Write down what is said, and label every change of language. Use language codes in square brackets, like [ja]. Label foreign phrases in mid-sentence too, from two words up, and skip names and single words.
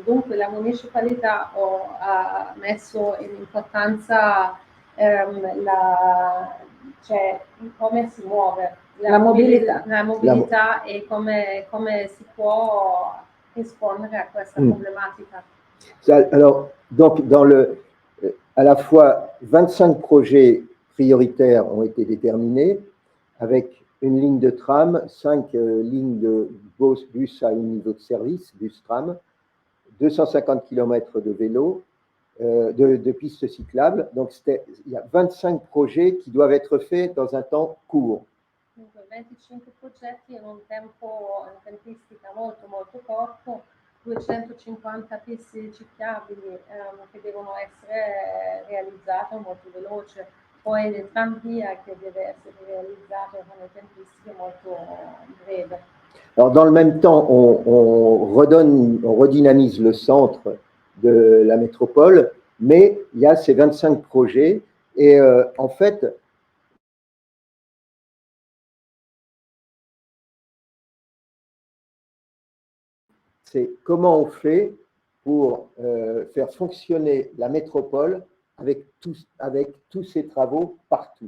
[it] Dunque la municipalità ha messo in importanza come si muove. La mobilità e come si può rispondere a questa problematica. [fr] Alors, donc, à la fois 25 projets prioritaires ont été déterminés avec une ligne de tram, 5 lignes de bus à haut niveau de service, bus-tram, 250 km de vélo, de pistes cyclables. Donc, il y a 25 projets qui doivent être faits dans un temps court. [it] 25 progetti in una tempistica molto corta, 250 piste ciclabili che devono essere realizzate molto veloce, poi il tranvia che deve essere realizzato con le tempistiche molto brevi. [fr] Alors, dans le même temps, on redynamise le centre de la métropole, mais il y a ces 25 projets. Et en fait, c'est comment on fait pour faire fonctionner la métropole avec tous ces travaux partout.